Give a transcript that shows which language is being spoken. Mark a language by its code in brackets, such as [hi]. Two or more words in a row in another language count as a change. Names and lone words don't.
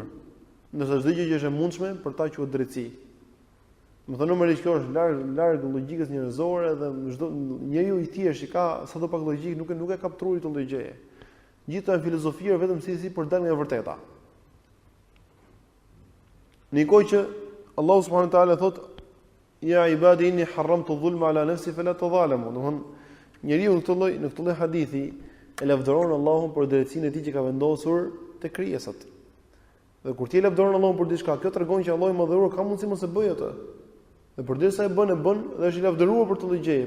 [sq] Ndërsa çdo gjë që është e mundshme për ta quhet drejtësi. Më thonë normalisht kjo është larg logjikës njerëzore dhe çdo njeriu i thjeshtë që ka sado pak logjik nuk e ka kaptuar këtë lloj gjëje. Gjithë janë filozofia vetëm si për dalë nga e vërteta. Në një kohë që Allahu [ar] سبحانه وتعالى thotë يا عبادي إني حرمت الظلم على نفسي فلا تظالموا. [sq] Domthon njeriu në këtë lloj hadithi e lavdëron Allahun për drejtsinë e tij që ka vendosur te krijesat. Dhe kur ti lavdëron Allahun për diçka, kjo tregon që Allahu i madhëruar ka mundësi mos e bëjë atë. Dhe përderisa e bën dhe është i lavdëruar për të lloj gjëje.